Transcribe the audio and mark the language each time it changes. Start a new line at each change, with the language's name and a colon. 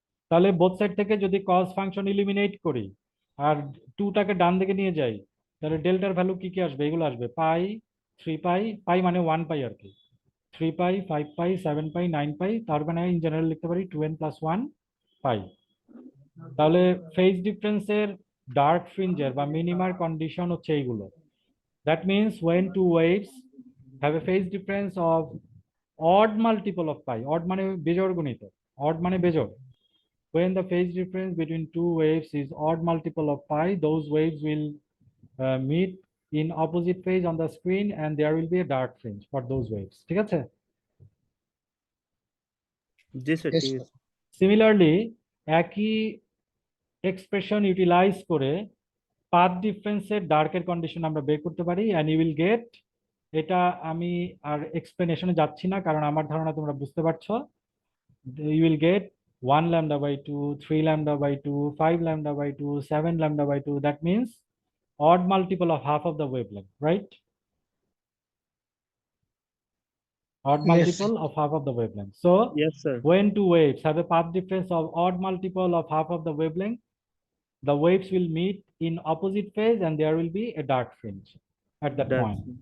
Bangla: তাহলে both side থেকে যদি cos ফাংশন ইলিমিনেট করি আর 2টাকে ডান দিকে নিয়ে যাই, তাহলে ডেল্টার ভ্যালু কি কি আসবে? এগুলো আসবে পাই, 3π, পাই মানে 1π আর কি, 3π, 5π, 7π, 9π, তার মানে ইন জেনারেল লিখতে পারি 2n + 1 পাই। তাহলে ফেজ ডিফারেন্সের ডার্ক ফ্রিঞ্জের বা মিনিমার কন্ডিশন হচ্ছে এইগুলো।
English: that means when two waves have a phase difference of odd multiple of pi, odd
Bangla: মানে বেজোড় গুণিত,
English: odd
Bangla: মানে বেজোড়,
English: when the phase difference between two waves is odd multiple of pi, those waves will meet in opposite phase on the screen and there will be a dark fringe for those waves,
Bangla: ঠিক আছে? জি sir,
English: Yes,
Bangla: ঠিক
English: sir.
Bangla: আছে। Similarly একই expression utilise করে path ডিফারেন্সের ডার্কের condition আমরা বের করতে পারি
English: and you will get,
Bangla: এটা আমি আর এক্সপ্লেনেশনে যাচ্ছি না কারণ আমার ধারণা তোমরা বুঝতে পারছো,
English: you will get 1λ/2, 3λ/2, 5λ/2, 7λ/2. That means odd multiple of half of the wavelength, right? Odd Yes. multiple of half of the wavelength. So yes sir. when two waves have a path difference of odd multiple of half of the wavelength, the waves will meet in opposite phase and there will be a dark fringe at that point.